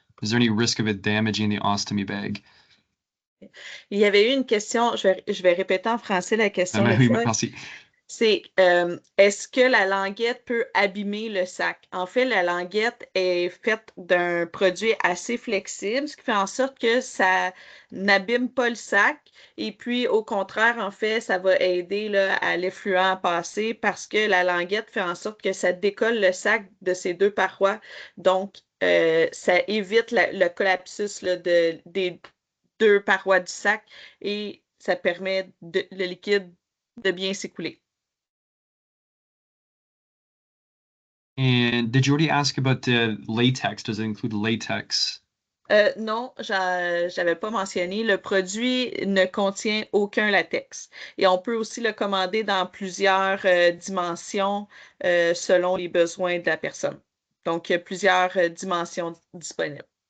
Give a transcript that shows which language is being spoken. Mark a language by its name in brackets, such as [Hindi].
[English] Is there any risk of it damaging the ostomy bag? [French] Il y avait eu une question, je vais répéter en français la question, Oui, Troy. merci. C'est est-ce que la languette peut abîmer le sac? En fait, la languette est faite d'un produit assez flexible, ce qui fait en sorte que ça n'abîme pas le sac. Et puis, au contraire, en fait, ça va aider là, à l'effluent à passer parce que la languette fait en sorte que ça décolle le sac de ses deux parois. Donc, ça évite le collapsus là, des deux parois du sac et ça permet le liquide de bien s'écouler. [English] And did you already ask about the latex? Does it include latex? [French] Non, j'avais pas mentionné. Le produit ne contient aucun latex. Et on peut aussi le commander dans plusieurs dimensions selon les besoins de la personne. Donc, il y a plusieurs dimensions disponibles.